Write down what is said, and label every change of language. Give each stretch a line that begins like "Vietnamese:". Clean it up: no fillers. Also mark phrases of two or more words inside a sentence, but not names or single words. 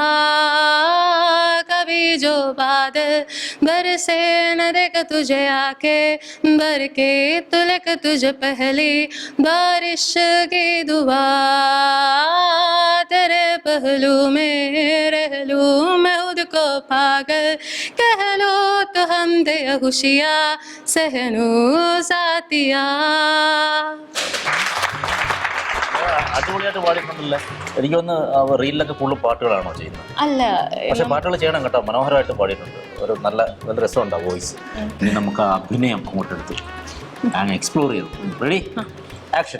Hindi: कभी जो बादल बरसे न देख तुझे आंखें भर के तो लगा तुझे पहली बारिश की दुआ तेरे पहलू में रह लूं मैं खुद को पागल कह लो तो हम दे खुशियाँ सहनू साथिया.
Malayalam: അടിപൊളിയായിട്ട് പാടിയിട്ടുണ്ടല്ലേ? എനിക്കൊന്ന് റീലിലൊക്കെ ഫുള്ള് പാട്ടുകളാണോ ചെയ്യുന്നത്? അല്ല, പക്ഷെ പാട്ടുകൾ ചെയ്യണം കേട്ടോ. മനോഹരമായിട്ട് പാടിയിട്ടുണ്ട്. ഒരു നല്ല രസമുണ്ട് ആ വോയിസ്. ഇനി നമുക്ക് അഭിനയം അങ്ങോട്ട് എടുത്ത് എക്സ്പ്ലോർ ചെയ്തു. റെഡി, ആക്ഷൻ.